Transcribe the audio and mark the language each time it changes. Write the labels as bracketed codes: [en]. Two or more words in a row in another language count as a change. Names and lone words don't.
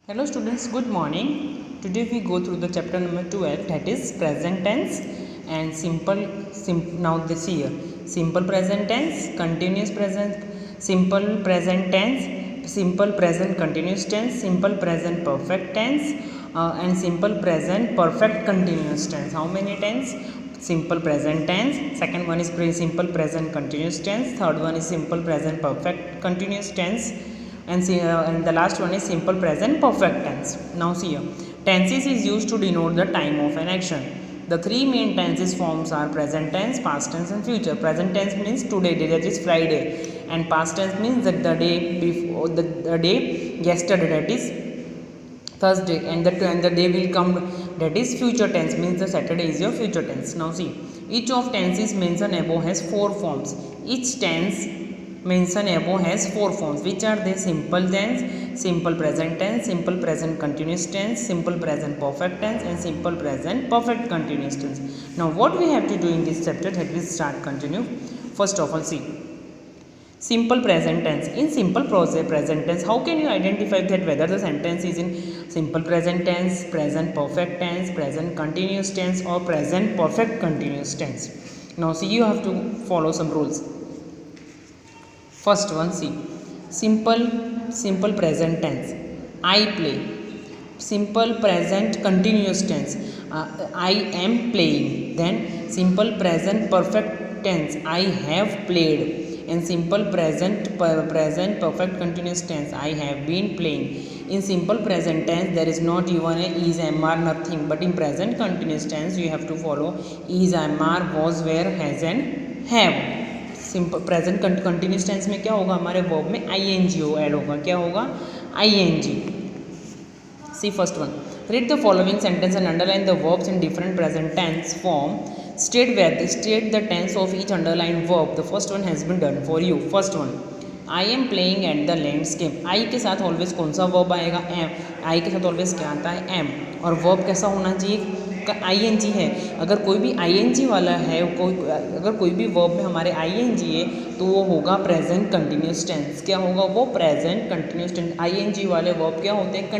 [en] Hello students, good morning. Today we go through the chapter number 12, that is present tense and now this year. Simple present tense, continuous present, simple present tense, simple present continuous tense, simple present perfect tense and simple present perfect continuous tense. How many tense? Simple present tense, second one is simple present continuous tense, third one is simple present perfect continuous tense, and the last one is simple present perfect tense. Now see here, tenses is used to denote the time of an action. The three main tenses forms are present tense, past tense and future. Present tense means today, that is Friday, and past tense means that the day before, the day yesterday, that is Thursday, and the day will come, that is future tense, means the Saturday is your future tense. Now see, each of tenses mentioned above has four forms. Each tense mentioned above has four forms, which are they? Simple tense, simple present tense, simple present continuous tense, simple present perfect tense, and simple present perfect continuous tense. Now what we have to do in this chapter, that we start continue. First of all, see, simple present tense. In simple present tense, how can you identify that whether the sentence is in simple present tense, present perfect tense, present continuous tense, or present perfect continuous tense? Now see, you have to follow some rules. First one, see, simple present tense, I play. Simple present continuous tense, I am playing. Then simple present perfect tense, I have played. And simple present perfect continuous tense, I have been playing. In simple present tense, there is not even a is, am, are, nothing. But in present continuous tense, you have to follow is, am, are, was, were, has and have. simple present continuous tense [hi] में क्या होगा, हमारे वर्ब में [en] ing add [hi] होगा. क्या होगा? आईएनजी. [en] See first one, read the following sentence and underline the verbs in different present tense form. State the tense of each underline verb. The first one has been done for you. First one, I am playing at the landscape. [hi] आई के साथ ऑलवेज कौन सा वर्ब आएगा? एम. आई के साथ ऑलवेज क्या आता है? एम. और वर्ब कैसा होना चाहिए? आईएनजी है. अगर कोई भी आईएनजी वाला है, अगर कोई भी वर्ब में हमारे आईएनजी है, तो वो होगा [en] present continuous tense. [hi] क्या होगा वो? [en] present continuous tense. [hi] आईएनजी वाले वर्ब क्या होते हैं?